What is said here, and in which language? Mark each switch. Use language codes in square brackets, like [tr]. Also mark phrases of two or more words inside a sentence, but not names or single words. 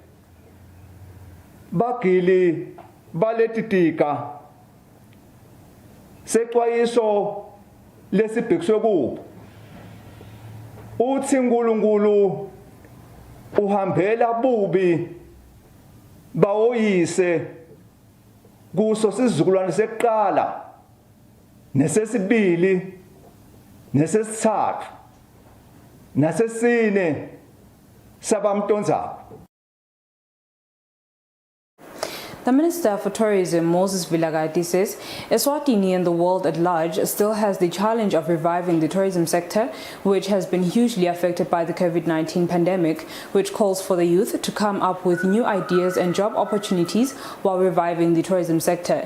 [ss] bagili baletitika sexwayiso lesibhekiswe kubo uthi uNkulunkulu uhambela bubi bawoyise kuso sizukulwane sekuqala nesesibili nesesithathu nasesine sabamtonzana. [en] The Minister for Tourism, Moses Vilakazi, says Eswatini and the world at large still has the challenge of reviving the tourism sector, which has been hugely affected by the COVID-19 pandemic, which calls for the youth to come up with new ideas and job opportunities while reviving the tourism sector.